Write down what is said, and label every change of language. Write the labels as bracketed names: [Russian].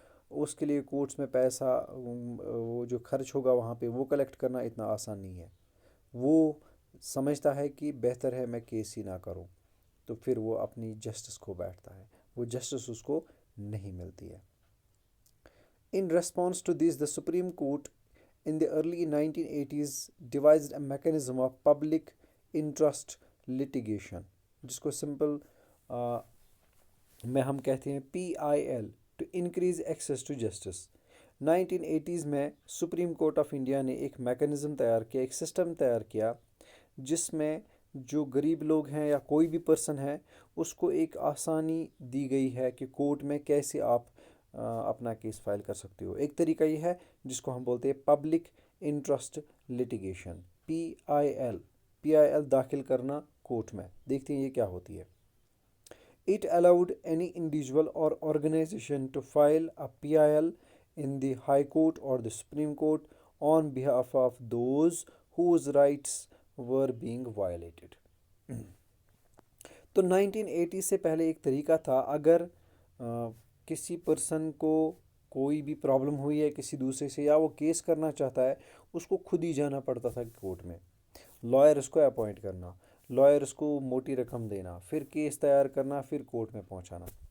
[Urdu] اس کے لیے کورٹس میں پیسہ وہ جو خرچ ہوگا وہاں پہ وہ کلیکٹ کرنا اتنا آسان نہیں ہے. وہ سمجھتا ہے کہ بہتر ہے میں کیس ہی نہ کروں، تو پھر وہ اپنی جسٹس کو بیٹھتا ہے، وہ جسٹس اس کو نہیں ملتی ہے. [English] In response to this, the Supreme Court in the early 1980s devised a mechanism of public interest litigation [Urdu] جس کو سمپل میں ہم کہتے ہیں [English] PIL to increase access to justice. [Urdu] 1980s میں سپریم کورٹ آف انڈیا نے ایک میکنزم تیار کیا، ایک سسٹم تیار کیا جس میں جو غریب لوگ ہیں یا کوئی بھی پرسن ہے اس کو ایک آسانی دی گئی ہے کہ کورٹ میں کیسے آپ اپنا کیس فائل کر سکتے ہو. ایک طریقہ یہ ہے جس کو ہم بولتے ہیں پبلک انٹرسٹ لٹیگیشن، PIL داخل کرنا کورٹ میں. دیکھتے ہیں یہ کیا ہوتی ہے. [English] It allowed any individual or organization to file a PIL in the High Court or the Supreme Court on behalf of those whose rights were being violated. [Urdu] تو 1980 سے پہلے ایک طریقہ تھا، اگر کسی پرسن کو کوئی بھی پرابلم ہوئی ہے کسی دوسرے سے یا وہ کیس کرنا چاہتا ہے، اس کو خود ہی جانا پڑتا تھا کورٹ میں، لائر اس کو اپوائنٹ کرنا، لائر اس کو موٹی رقم دینا، پھر کیس تیار کرنا، پھر کورٹ میں پہنچانا.